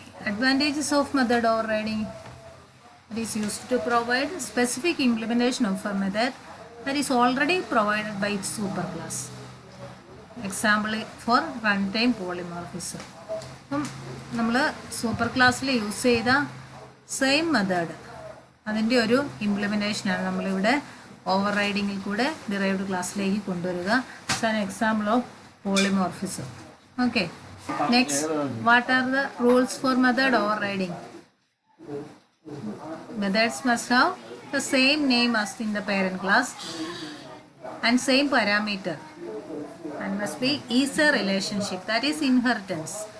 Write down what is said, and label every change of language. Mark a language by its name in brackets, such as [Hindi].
[English] Advantages of method overriding: it is used to provide specific implementation of a method that is already provided by its superclass. Example for runtime polymorphism. [Malayalam] അപ്പം നമ്മൾ super ക്ലാസ്സിൽ use ചെയ്ത same method അതിൻ്റെ ഒരു ഇംപ്ലിമെൻറ്റേഷനാണ് നമ്മളിവിടെ over റൈഡിങ്ങിൽ കൂടെ derived ക്ലാസ്സിലേക്ക് കൊണ്ടുവരിക. [English] It's an example of polymorphism. Okay, next, what are the rules for method overriding? Methods must have the same name as in the parent class and same parameter and must be easier relationship, that is inheritance.